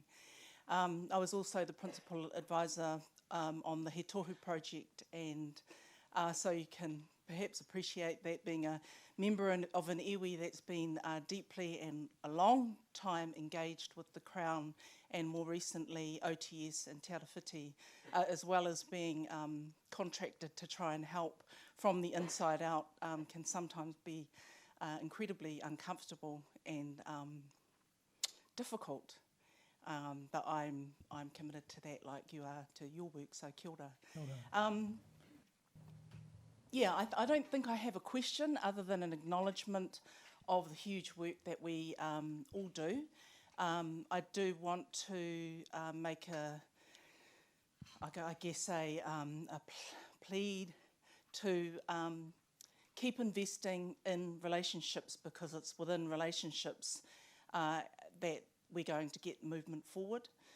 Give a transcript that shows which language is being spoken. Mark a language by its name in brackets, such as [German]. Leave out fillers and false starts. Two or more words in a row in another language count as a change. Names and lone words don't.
[English] I was also the principal advisor on the He Tohu project, and so you can perhaps appreciate that being a member of an iwi that's been deeply and a long time engaged with the Crown and more recently OTS and Te Arawhiti, as well as being contracted to try and help from the inside out, can sometimes be incredibly uncomfortable and difficult. But I'm committed to that, like you are to your work, so [Māori] kia ora. Kia ora. [English] Yeah, I don't think I have a question other than an acknowledgement of the huge work that we all do. I do want to make a plead to keep investing in relationships, because it's within relationships that we're going to get movement forward.